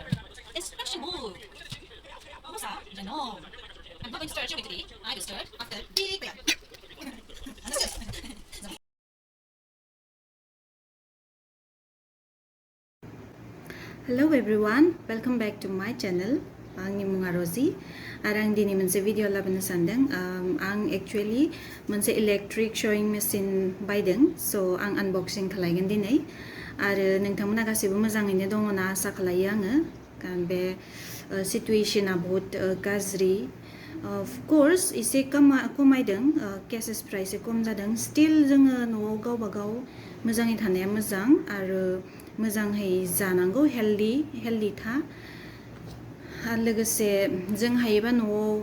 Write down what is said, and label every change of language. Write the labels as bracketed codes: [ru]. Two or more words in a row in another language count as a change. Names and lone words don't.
[en] Instruction book. Usha Janome. I'm not going to start showing today. I will start after big prayer. Hello everyone, welcome back to my channel. [brx] आंनि मुङा रजि आरो आं दिनै मोनसे भिडिअ लाबोनो सानदों आं एक्चुअली मोनसे [en] electric sewing [brx] मेसिन बायदों स' आं आनबक्सिं खालायगोन दिनै आरो नोंथांमोना गासैबो मोजाङैनो दङ ना आसा खालायो आङो कारण बे सिचुएशना बहुत गाज्रि [en] of course [brx] एसे खमायदों केसेस फ्रा एसे खम जादों स्टिल जोङो न'आव गावबा गाव मोजाङै थानाया मोजां आरो मोजाङै जानांगौ हेल्दी था आरो लोगोसे जों हायोबा न'आव